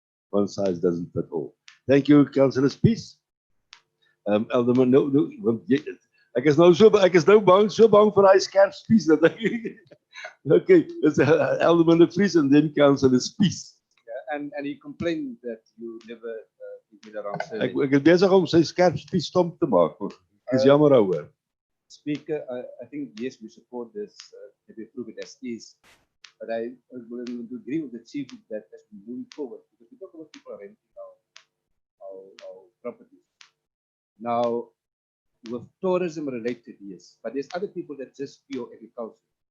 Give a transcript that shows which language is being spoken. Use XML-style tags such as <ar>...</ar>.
<en>One size doesn't fit all. Thank you, Councillor Spies. Alderman, no,</en> <af>ek is nou bang vir hy skerp Spies dat ek.</af> <en>Okay, it's Alderman de Vries and then Councillor Spies. Yeah, and he complained that you never give me the wrong answer.</en> <af>Ek is besig om sy skerp Spies stomp te maak. Ek is jammer daaroor.</af> <en>Speaker, I think yes, we support this, that we approve it as is. But I will agree with the chief that as we move forward, because we talk about people renting our properties. Now, with tourism related, yes, but there's other people that just pure agriculture.</en>